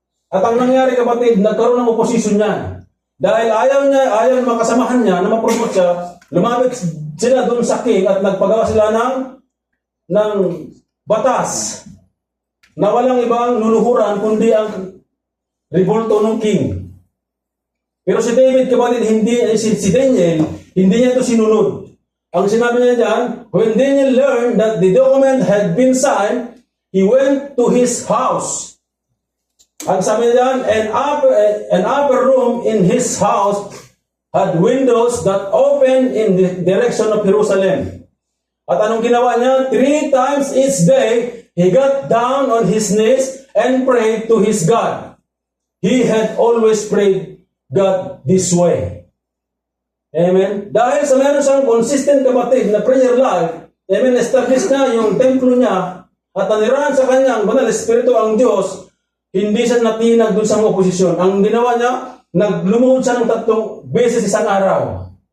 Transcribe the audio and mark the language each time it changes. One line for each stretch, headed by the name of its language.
Filipino: At ang nangyari kapatid, nagkaroon ng oposisyon niya. Dahil ayaw ng mga kasamahan niya na ma-promote siya, lumapit sila doon sa king at nagpagawa sila ng batas na walang ibang luluhuran kundi ang revolto ng king. Pero si David kapatid, si Daniel, hindi niya ito sinunod. Ang sinabi niya dyan,
English: when Daniel learned that the document had been signed, he went to his house.
Filipino: Ang sabi niya dyan,
English: an upper room in his house had windows that opened in the direction of Jerusalem.
Filipino: At anong ginawa niya?
English: 3 times each day, he got down on his knees and prayed to his God. He had always prayed God this way. Amen?
Filipino: Dahil sa meron siyang consistent kapatid na prayer life, amen, establish na yung templo niya at nanirahan sa kanyang banal espiritu ang Diyos, hindi siya natinag dun sa mga oposisyon. Ang ginawa niya, naglumuhod siya ng 3 beses isang araw.